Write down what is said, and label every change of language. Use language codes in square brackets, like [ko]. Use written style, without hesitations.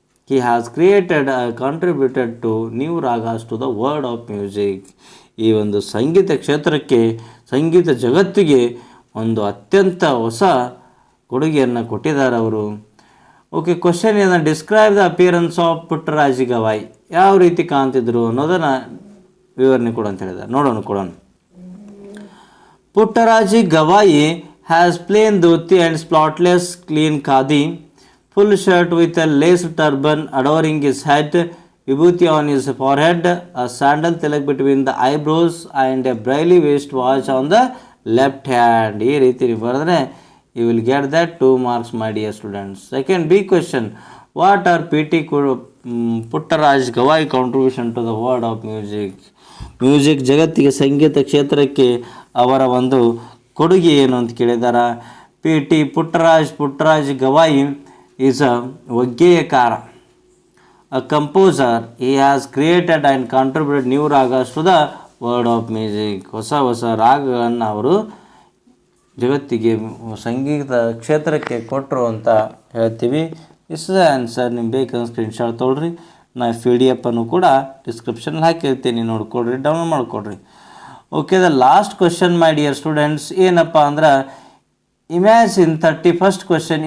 [en] He has created contributed to new ragas to the world of music. [kn] ಈ ಒಂದು ಸಂಗೀತ ಕ್ಷೇತ್ರಕ್ಕೆ, ಸಂಗೀತ ಜಗತ್ತಿಗೆ ಒಂದು ಅತ್ಯಂತ ಹೊಸ ಕೊಡುಗೆಯನ್ನು ಕೊಟ್ಟಿದ್ದಾರೆ ಅವರು. ಓಕೆ, ಕ್ವಶನ್ ಏನು? [en] Describe the appearance of Puttaraj Gavai. [kn] ಯಾವ ರೀತಿ ಕಾಣ್ತಿದ್ರು ಅನ್ನೋದನ್ನು ವಿವರಣೆ ಕೊಡು ಅಂತ ಹೇಳಿದ್ದಾರೆ. ನೋಡೋಣ. [en] Puttaraj Gavai has plain dhoti and spotless clean khadi, full shirt with a lace turban adorning his head, vibhuti on his forehead, a sandal tilak between the eyebrows and a braille waist watch on the left hand. [kn] ಈ ರೀತಿ ಬರೆದ್ರೆ [en] you will get that 2 marks my dear students. Second B question. What are P.T. [kn] Puttaraj Gavai [en] contribution to the world of music [kn] ಜಗತ್ತಿಗೆ ಸಂಗೀತ ಕ್ಷೇತ್ರಕ್ಕೆ ಅವರ ಒಂದು ಕೊಡುಗೆ ಏನು ಅಂತ ಕೇಳಿದಾರ. P.T. [en] Puttaraj Gavai is a ಒಗ್ಗೇಯಕಾರ, a composer. He has created and contributed new ragas to the world of music. [kn] ಹೊಸ ರಾಗಗಳನ್ನು ಅವರು ಜಗತ್ತಿಗೆ ಸಂಗೀತ ಕ್ಷೇತ್ರಕ್ಕೆ ಕೊಟ್ಟರು ಅಂತ ಹೇಳ್ತೀವಿ. [en] Is the answer. [kn] ನಿಮ್ಗೆ ಬೇಕಂದ್ರೆ ಸ್ಕ್ರೀನ್ಶಾಟ್ ತೊಗೊಳ್ರಿ. ನಾ PDF ಅನ್ನು ಕೂಡ ಡಿಸ್ಕ್ರಿಪ್ಷನಲ್ಲಿ ಹಾಕಿರ್ತೀನಿ, ನೋಡ್ಕೊಡ್ರಿ, download ಮಾಡ್ಕೊಡ್ರಿ. [en] okay, the last question my dear students [kn] ಏನಪ್ಪ ಅಂದ್ರೆ, [en] Imagine 31st question.